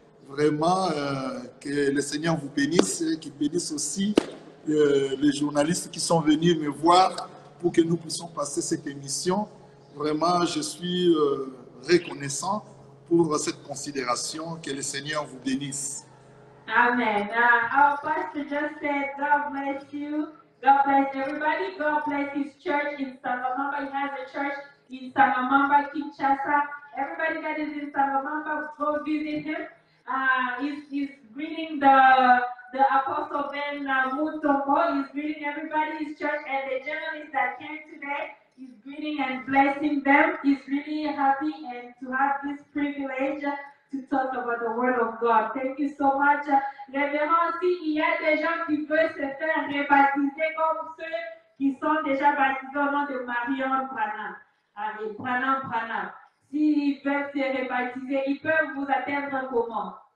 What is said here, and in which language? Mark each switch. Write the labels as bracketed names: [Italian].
[French] Vraiment, que le Seigneur vous bénisse et qu'il bénisse aussi les journalistes qui sont venus me voir pour que nous puissions passer cette émission. Vraiment, je suis reconnaissant pour cette considération. Que le Seigneur vous bénisse. Amen. [English] Our pastor just said, God bless you. God bless everybody. God bless his church in Sangamamba. He has a church in Sangamamba, Kinshasa. Everybody that is in Sangamamba, go visit him. He's greeting the Apostle Ben Mutombo. He's greeting everybody, his church, and the journalists that came today. He's greeting and blessing them. He's really happy and to have this privilege to talk about the Word of God. Thank you so much. [French] Révérend, s'il y a des gens qui veulent se faire rebaptiser comme ceux qui sont déjà baptisés au nom de Marion Branham, et Branham. S'ils veulent se rebaptiser, ils peuvent vous atteindre comment?